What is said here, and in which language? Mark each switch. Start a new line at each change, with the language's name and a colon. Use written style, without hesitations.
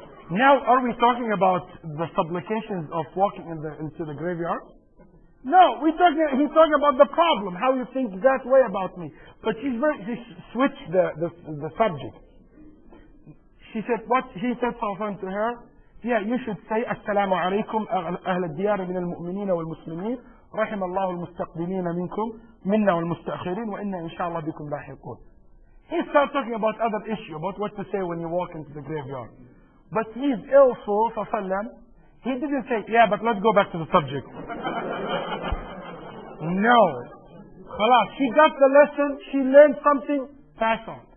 English: Now, are we talking about the supplications of walking into the graveyard? No, he's talking about the problem, how you think that way about me. But she switched the subject. She said, what? He said something to her, yeah, you should say, Assalamu alaikum,
Arabic: أهل الديار من المؤمنين والمسلمين, رحم الله المستقدمين منكم, منا والمستأخرين, وإنا إن شاء الله بكم لاحقون.
English: He started talking about other issue, about what to say when you walk into the graveyard. But he's also, he didn't say, yeah, but let's go back to the subject. No. Khalas, she got the lesson, she learned something, pass on.